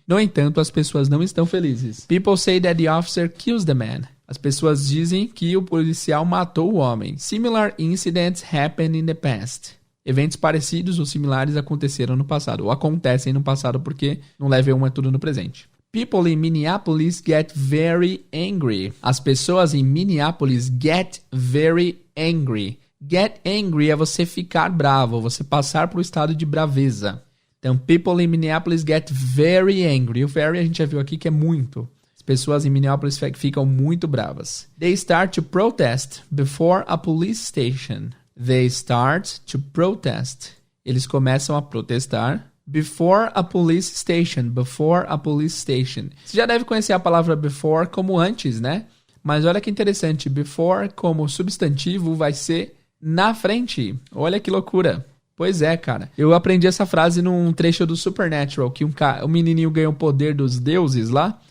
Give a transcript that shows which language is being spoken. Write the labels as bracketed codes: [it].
[pt] No entanto, as pessoas não estão felizes. [en] People say that the officer kills the man. [pt] As pessoas dizem que o policial matou o homem. [en] Similar incidents happen in the past. [pt] Eventos parecidos ou similares aconteceram no passado. Ou acontecem no passado porque no level 1 é tudo no presente. [en] People in Minneapolis get very angry. [pt] As pessoas em Minneapolis [en] get very angry. [pt] Get angry é você ficar bravo, você passar para o estado de braveza. Então, [en] people in Minneapolis get very angry. [pt] O very a gente já viu aqui que é muito. As pessoas em Minneapolis ficam muito bravas. [en] They start to protest before a police station. They start to protest. [pt] Eles começam a protestar. [en] Before a police station. Before a police station. [pt] Você já deve conhecer a palavra before como antes, né? Mas olha que interessante. Before como substantivo vai ser na frente. Olha que loucura. Pois é, cara. Eu aprendi essa frase num trecho do Supernatural, que um menininho ganhou o poder dos deuses lá.